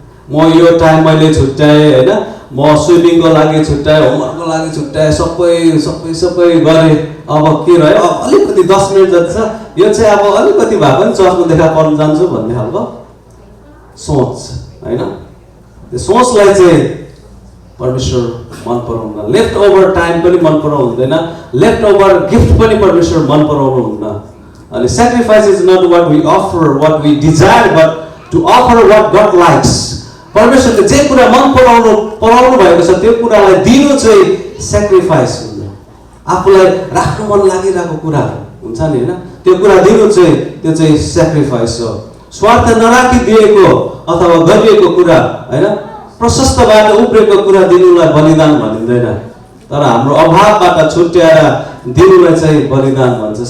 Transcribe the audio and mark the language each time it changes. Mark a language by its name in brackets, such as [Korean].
[Nepali] म यो टाइम मैले छुट्याएँ होइन, म स्विमिङको लागि छुट्याएँ, होमवर्कको लागि छुट्याएँ, सबै गरेँ, अब के रह्यो, अब अलिकति 10 मिनट जति छ, यो चाहिँ अब अलिकति भए पनि चर्चमा देखा पर्न जान्छु भन्ने खालको सोच होइन। त्यो सोचलाई चाहिँ परमेश्वर मन पराउनु, लेफ्ट ओभर टाइम पनि मन पराउनु हुँदैन, लेफ्ट ओभर गिफ्ट पनि परमेश्वर मन पराउनु हुन्न। [English] अनि sacrifice is not what we offer, what we desire, but to offer what God likes. [Nepali] परमेश्वरले जे कुरा मन पराउनु भएको छ त्यो कुरालाई दिनु चाहिँ सेक्रिफाइस हुन्छ। आफूलाई राख्नु मन लागिरहेको कुरा हुन्छ नि होइन, त्यो कुरा दिनु चाहिँ त्यो चाहिँ सेक्रिफाइस हो। स्वार्थ नराखी दिएको अथवा गरिएको कुरा होइन, प्रशस्तबाट उब्रेको कुरा दिनुलाई बलिदान भनिँदैन, तर हाम्रो अभावबाट छुट्याएर दिनुलाई चाहिँ बलिदान भन्छ।